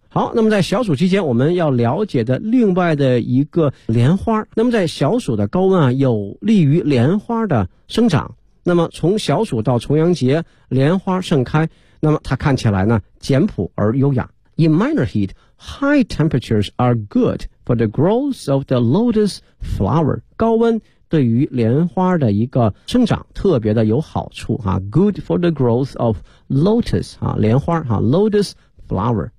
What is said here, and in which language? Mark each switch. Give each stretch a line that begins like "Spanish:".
Chinese: 好，那么在小暑期间我们要了解的另外的一个莲花，那么在小暑的高温啊有利于莲花的生长。那么从小暑到重阳节莲花盛开，那么它看起来呢简朴而优雅。
English: In minor heat, high temperatures are good for the growth of the lotus flower.
Chinese: 高温对于莲花的一个生长特别的有好处啊。
English: Good for the growth of lotus,
Chinese: 啊，莲花啊
English: ,lotus flower.